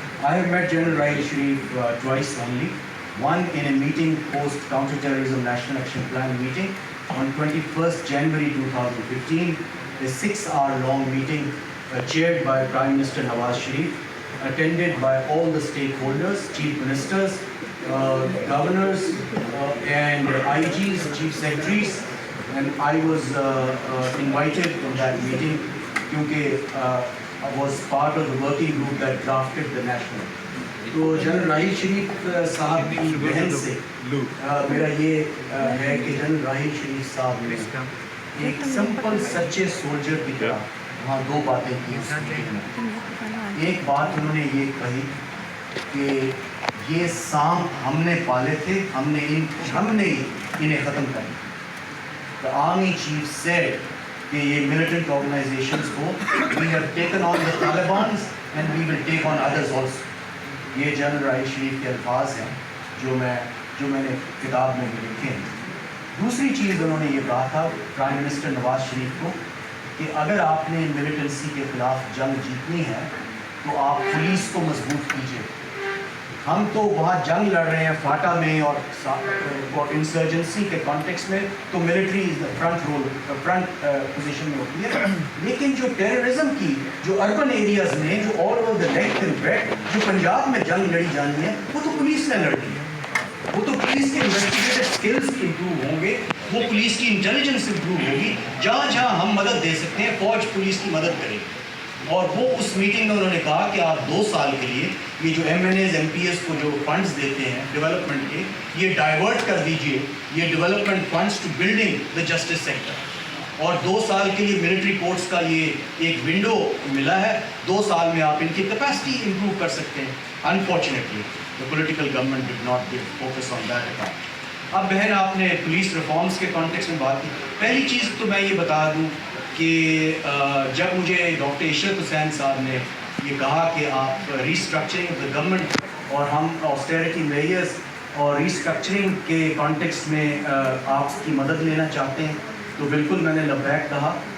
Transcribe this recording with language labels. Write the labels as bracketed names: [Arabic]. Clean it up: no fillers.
[English] I have met General Rahil Sharif twice only. One in a meeting post Counter-Terrorism National Action Plan meeting on 21st January 2015, a 6-hour long meeting chaired by Prime Minister Nawaz Sharif, attended by all the stakeholders, chief ministers, governors, and IGs, chief secretaries. And I was invited in that meeting because I was part of the working group that drafted the national. [Urdu] تو general Raheel Sharif صاحب کی بہن سے میرا یہ ہے کہ general Raheel Sharif صاحب نے ایک سمپل سچے سولجر کی طرح وہاں 2 باتیں کی اس میٹنگ میں. ایک بات انہوں نے یہ کہی کہ یہ سانپ ہم نے پالے تھے, ہم نے انہیں ختم کر دیا. [English] The army chief said [Urdu] کہ یہ [English] militant organizations [Urdu] کو [English] we have taken on the Taliban and we will take on others also. [Urdu] یہ جنرل راحیل شریف کے الفاظ ہیں جو میں نے کتاب میں بھی لکھے ہیں. دوسری چیز انہوں نے یہ کہا تھا پرائم منسٹر نواز شریف کو کہ اگر آپ نے ملیٹنسی کے خلاف جنگ جیتنی ہے تو آپ پولیس کو مضبوط کیجیے. ہم تو وہاں جنگ لڑ رہے ہیں فاٹا میں اور انسرجنسی کے کانٹیکس میں, تو ملٹری فرنٹ پوزیشن میں ہوتی ہے. لیکن جو ٹیررزم کی جو اربن ایریاز میں جو all over the left and bat جو پنجاب میں جنگ لڑی جانی ہے وہ تو پولیس نے لڑی ہے. وہ تو پولیس کے انویسٹیگیٹو اسکلز امپروو ہوں گے, وہ پولیس کی انٹیلیجنس امپروو ہوگی. جہاں جہاں ہم مدد دے سکتے ہیں فوج پولیس کی مدد کرے. اور وہ اس میٹنگ میں انہوں نے کہا کہ آپ 2 سال کے لیے یہ جو M N as M P S کو جو فنڈز دیتے ہیں ڈیولپمنٹ کے, یہ ڈائیورٹ کر دیجئے یہ development funds [English] To building the justice sector. [Urdu] اور 2 سال کے لیے ملٹری کورٹس کا یہ ایک ونڈو ملا ہے, 2 سال میں آپ ان کی کیپیسٹی امپروو کر سکتے ہیں. [English] Unfortunately the political government did not give focus on that account. [Urdu] اب بہن آپ نے پولیس ریفارمز کے کانٹیکس میں بات کی. پہلی چیز تو میں یہ بتا دوں کہ جب مجھے ڈاکٹر عشرت حسین صاحب نے یہ کہا کہ آپ [English] restructuring of the government [Urdu] اور ہم آسٹیرٹی میئرز اور ریسٹرکچرنگ کے کانٹیکس میں آپ کی مدد لینا چاہتے ہیں, تو بالکل میں نے لبیک کہا.